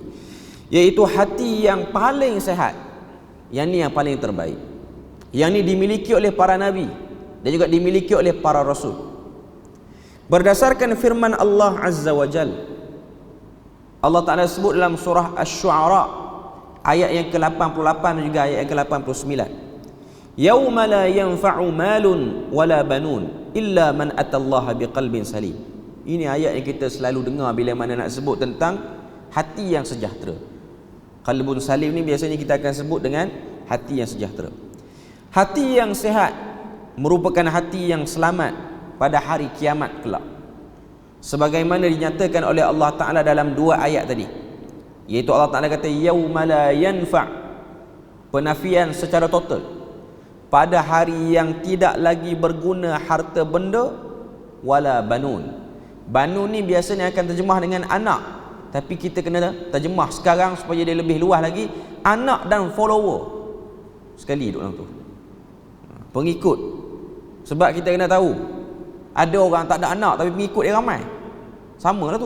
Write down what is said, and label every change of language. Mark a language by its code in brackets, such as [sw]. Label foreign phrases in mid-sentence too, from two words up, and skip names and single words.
[ms] Iaitu hati yang paling sehat. Yang ni yang paling terbaik. Yang ni dimiliki oleh para nabi dan juga dimiliki oleh para rasul. Berdasarkan firman Allah [ar] عز وجل, [ms] Allah Ta'ala sebut dalam surah Asy-Syu'ara ayat yang ke-88 dan juga ayat yang ke-89, [ar] يوم لا ينفع مال ولا بنون إلا من أتى الله بقلب سليم. [ms] Ini ayat yang kita selalu dengar bila mana nak sebut tentang hati yang sejahtera. [ar] قلب سليم [ms] ni biasanya kita akan sebut dengan hati yang sejahtera. Hati yang sehat merupakan hati yang selamat pada hari kiamat kelak, sebagaimana dinyatakan oleh Allah Ta'ala dalam dua ayat tadi, iaitu Allah Ta'ala kata [ar] يوم لا ينفع', [ms] penafian secara total, pada hari yang tidak lagi berguna harta benda, [ar] ولا بنون. [ms] Banun ni biasanya akan terjemah dengan anak, tapi kita kena terjemah sekarang supaya dia lebih luas lagi, anak dan follower sekali duduk dalam tu, pengikut. Sebab kita kena tahu, ada orang tak ada anak tapi pengikut dia ramai, sama lah tu.